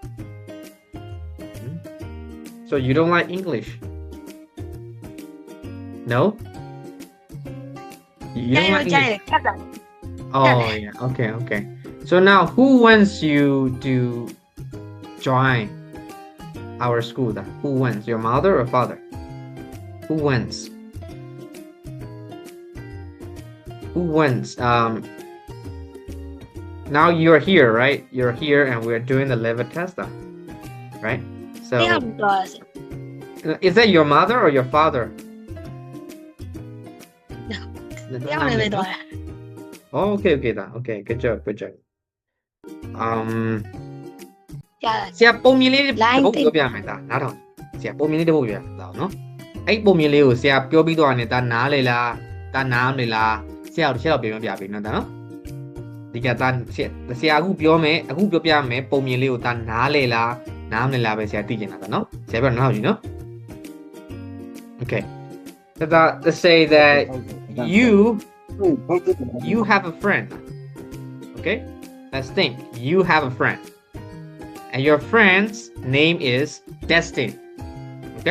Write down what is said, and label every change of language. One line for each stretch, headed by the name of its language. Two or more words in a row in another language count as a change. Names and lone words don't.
English: so you don't like English no you don't like English oh yeah okay So now who wants you to join our school? Who wants? Your mother or father? Who wants? Who wants? Now you're here, right? You're here and we're doing the level test, right?
Burmese: တယောက် So တော့ဆရာ
English: is that your mother or your father?
Burmese: တယောက်လည်းပဲတော့
English: Oh, okay, okay, good job.
Burmese: ကြာ ဆရာပုံမြင်လေးတစ် Line ပုတ်ပြောပြမယ်ဒါနားထောင်ဆရာပုံမြင်လေးတစ်ပုတ်ပြောပြတော့နော်အဲ့ပုံမြင်လေးကိုဆရာပြောပြီးတော့နေတာ နားလေလားဒါနားမလေလားဆရာတို့တစ်ချက်တော့ပြောပြပေးနော်ဒါနော်ဒီကဒါဆရာအခုပြောမယ်အခုပြောပြမယ်ပုံမြင်လေးကိုဒါနားလေလားနားမလေလားပဲဆရာသိချင်တာဒါနော်ဆရာပြောနားထောင်ကြည့်နော်
English: Okay so let's say that you have a friend okay let's think you have a friend and your friend's name is Destin. Okay?